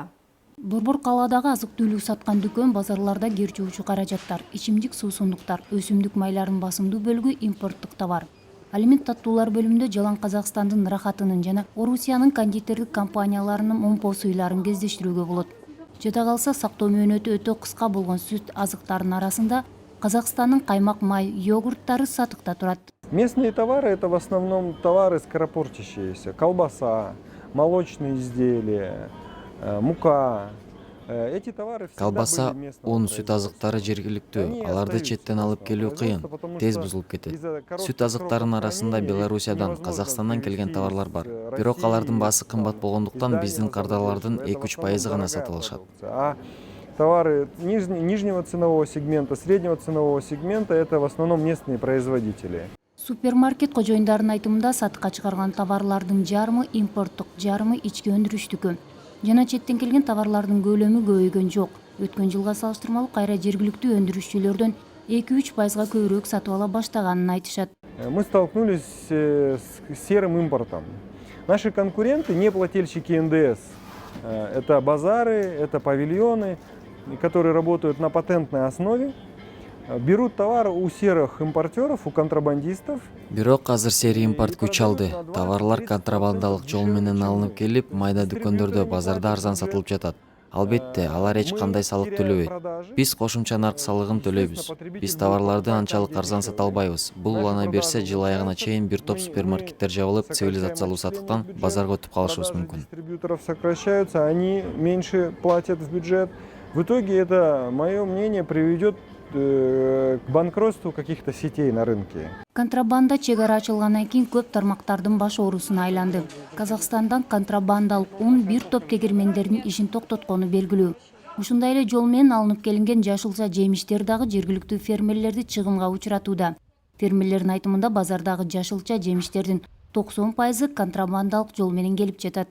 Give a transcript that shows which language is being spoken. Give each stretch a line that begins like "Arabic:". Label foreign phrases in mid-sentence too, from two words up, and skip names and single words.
Kyrgyz: Борбор калаадагы азык-түлүк саткан дүкөн базарларда кер жуучу каражаттар, ичимдик суусундуктар, өсүмдүк майларынын басымдуу бөлүгү импорттук товар. Ал эми таттуулар бөлүмүндө жалаң Казакстандын Рахатынын жана Орусиянын кондитердик компанияларынын момпо суйларын кездештирүүгө болот. Жада калса сактоо мөөнөтү өтө кыска болгон сүт азыктарынын арасында Казакстандын каймак, май, йогурттары сатыкта турат.
Russian: Местные товары – это в основном товары скоропортящиеся. Колбаса, молочные изделия, мука. Эти товары всегда Колбаса, были местного
Kyrgyz: ун, сүт азыктары жергиликтүү, аларды четтен алып келүү кыйын, тез бузулуп кетет. Сүт азыктарынын арасында Белоруссиядан, Казакстандан келген товарлар бар. Бирок алардын баасы кымбат болгондуктан биздин кардарлардын 2-3% гана сатып алышат.
Russian: А товары нижнего ценового сегмента, среднего ценового сегмента – это в основном местные производители.
Kyrgyz: Супермаркет кожоюндарынын айтымында сатыкка чыгарган товарлардын жарымы импорттук, жарымы ички өндүрүштүкү. Жана четтен келген товарлардын көлөмү көбөйгөн жок. Өткөн жылга салыштырмалуу кайра жергиликтүү өндүрүшчүлөрдөн 2-3% көбүрөөк сатып ала баштаганын айтышат.
Russian: Мы столкнулись с серым импортом. Наши конкуренты, не плательщики НДС, это базары, это павильоны, которые работают на патентной основе, берут товар у серых импортеров, у контрабандистов.
Kyrgyz: Бирок азыр сери импорт күч алды. Товарлар контрабандалык жол менен алынып келип, майда дүкөндөрдө, базарда арзан сатылып жатат. Албетте, алар эч кандай салык төлөбөйт. Биз кошумча нарк салыгын төлөйбүз. Биз товарларды анчалык арзан сата албайбыз. Бул улана берсе, жыл аягына чейин бир топ супермаркеттер жабылып, цивилизациялуу сатыктан базарга өтүп калышыбыз мүмкүн.
Russian: Дистрибьюторов сокращаются, они меньше платят в бюджет. В итоге это, мое мнение, приведет к банкротству каких-то сетей на рынке.
Kyrgyz: Контрабанда чек ара ачылгандан кийин көп тармактардын баш оорусуна айланды. Казакстандан контрабандалык un бир топ тегирмендердин ишин токтоткону белгилүү. Ушундай эле жол менен алынып келинген жашылча жемиштер дагы жергиликтүү фермерлерди чыгымга учуратууда. Фермерлердин айтымында базардагы жашылча жемиштердин 90% контрабандалык жол менен келип жатат.